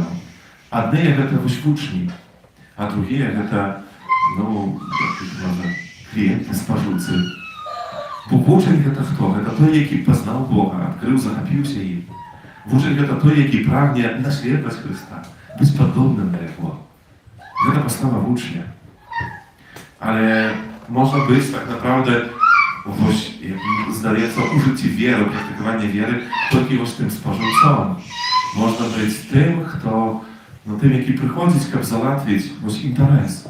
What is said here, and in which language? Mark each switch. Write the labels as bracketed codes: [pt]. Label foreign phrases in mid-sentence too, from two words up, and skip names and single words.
[uk] Одне – це учні, а друге – це, ну, може, клієнти, споживці. Бо учень – це хто? Це той, який познав Бога, відкрив, захопився їм. Учень – це той, який прагне наслідувати Христа, бути подобним до Його. [be] Гэта пастава вучня. Але можна быць так naprawdę вось, як здаецца, у жыцці веры, практыкаванне веры толькі вось тым спажыўцом. Можна быць тым, хто, тым, які прыходзіць, каб залатвіць вось інтарэс.